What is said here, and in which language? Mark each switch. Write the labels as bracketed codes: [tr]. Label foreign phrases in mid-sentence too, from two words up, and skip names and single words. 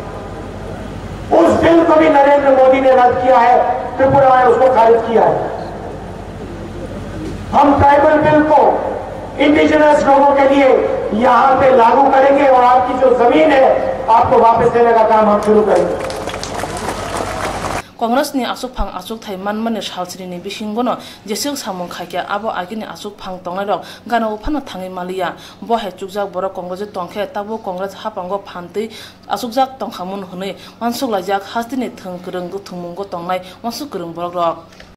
[hi] उस बिल को भी नरेंद्र मोदी ने रद्द किया है, त्रिपुरा में उसको खारिज किया है। हम [en] tribal bill [hi] को इंडिजिनस लोगों के लिए यहां पे लागू करेंगे और आपकी जो जमीन है आपको वापस देने का काम हम शुरू करेंगे। [trp] कांग्रेस नि आसुक फांग आसुक थाई मानमाने सालसिनि नि बिसिंगनो जेसेक सामं खाइया आबो आगिनि आसुक फांग तंगनायरक गाना उफानो थाङै मालिया बहे चुकजाक बर कांग्रेस तंखे ताबो कांग्रेस हापांगो फानतै आसुकजाक तंखामुन हनै वानसुक लाइजाक हास्तिनि थों गोरों गुथुमुंगो तंनाय वानसुक गोरों बरक